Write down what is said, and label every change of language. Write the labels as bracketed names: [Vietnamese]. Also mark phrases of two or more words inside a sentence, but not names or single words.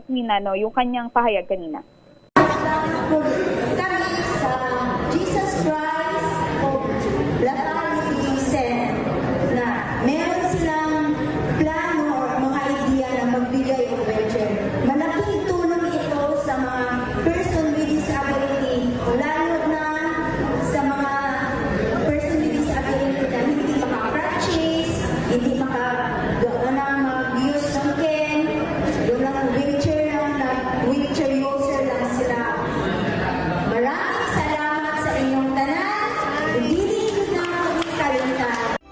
[Filipino] Mina, yung kanyang pahayag kanina. Jesus Christ of Latter-day Saints na meron silang plano o mga idea na magbigay ng wheelchair. Malaking tulong ito sa mga [English] person with disability, [Filipino] lalo na sa mga [English] person with disability [Filipino] na hindi maka-practice, hindi mag-use ng cane, yung lang [English] wheelchair user [Filipino] lang sila. Maraming salamat sa inyong tanan. Hindi na kami kalimtan.